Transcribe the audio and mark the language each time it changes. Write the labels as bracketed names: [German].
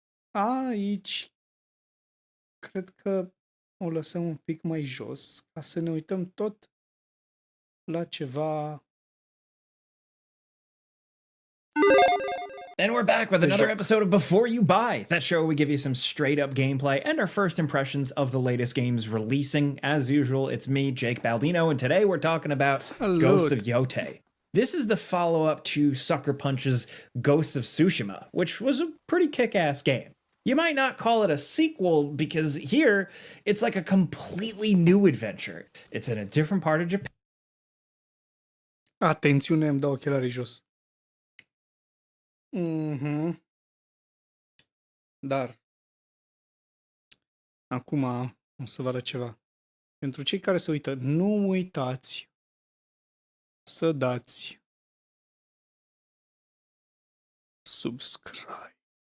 [Romanian] Aici cred că o lăsăm un pic mai jos ca să ne uităm tot la ceva. [English] And we're back with another episode of Before You Buy, that show where we give you some straight up gameplay and our first impressions of the latest games releasing. As usual, it's me, Jake Baldino, and today we're talking about Ghost of Yotei. This is the follow up to Sucker Punch's Ghost of Tsushima, which was a pretty kick ass game. You might not call it a sequel because here it's like a completely new adventure. It's in a different part of Japan. [Romanian] Atențiune, îmi dau ochelarii jos. Dar acum o să vă arăt ceva. Pentru cei care se uită, nu uitați să dați subscribe.